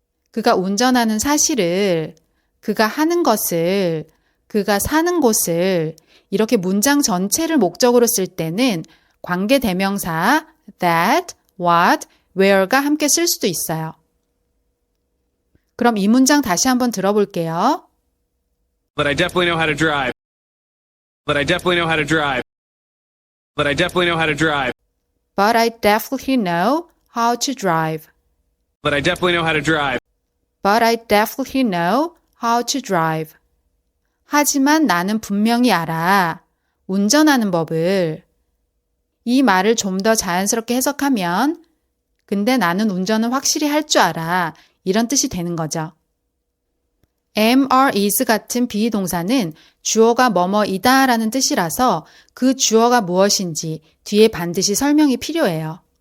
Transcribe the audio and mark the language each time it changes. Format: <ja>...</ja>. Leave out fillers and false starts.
<ko>그가 운전하는 사실을, 그가 하는 것을, 그가 사는 곳을 이렇게 문장 전체를 목적으로 쓸 때는 관계 대명사 that, what, where가 함께 쓸 수도 있어요. 그럼 이 문장 다시 한번 들어볼게요.</ko> <en>But I definitely know how to drive. But I definitely know how to drive. But I definitely know how to drive. But I definitely know how to drive. But I definitely know how to drive. But I definitely know how to drive.</en> <ko>하지만 나는 분명히 알아. 운전하는 법을. 이 말을 좀 더 자연스럽게 해석하면 근데 나는 운전은 확실히 할 줄 알아. 이런 뜻이 되는 거죠. am, are, is 같은 비동사는 주어가 뭐뭐이다 라는 뜻이라서 그 주어가 무엇인지 뒤에 반드시 설명이 필요해요.</ko>